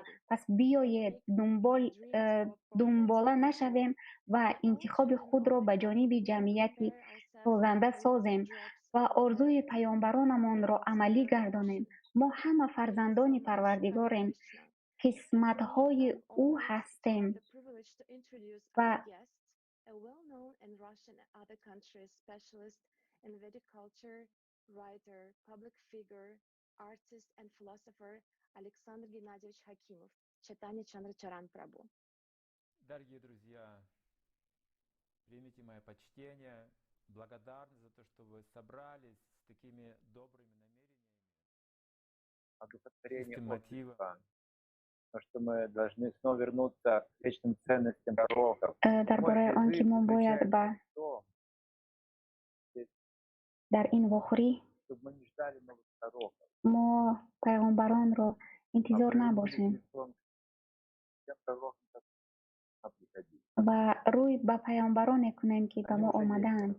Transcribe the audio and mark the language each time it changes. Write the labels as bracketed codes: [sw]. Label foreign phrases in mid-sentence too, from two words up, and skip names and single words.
[fa] پس بیایید دنباله نشویم و انتخاب خود را به جانب جمعیتی سازنده سازیم و آرزوی پیامبرانمان را عملی گردانیم. ما همه فرزندان پروردگاریم، قسمت‌های او هستیم و [en] a well-known in Russian and other countries specialist in Vedic culture, writer, public figure, artist, and philosopher Alexander Gennadievich Hakimov, Chaitanya Chandra Charan Prabhu. [ru] Дорогие друзья, примите мое почтение, благодарны за то, что вы собрались с такими добрыми намерениями. Одухотворение общества, то, что мы должны снова вернуться к вечным ценностям пророков. [fa] درباره آنکه ما باید در این واخوری ما پیغمبران را انتظار نباشیم و روی به پیامبران کنیم که به ما آمدند.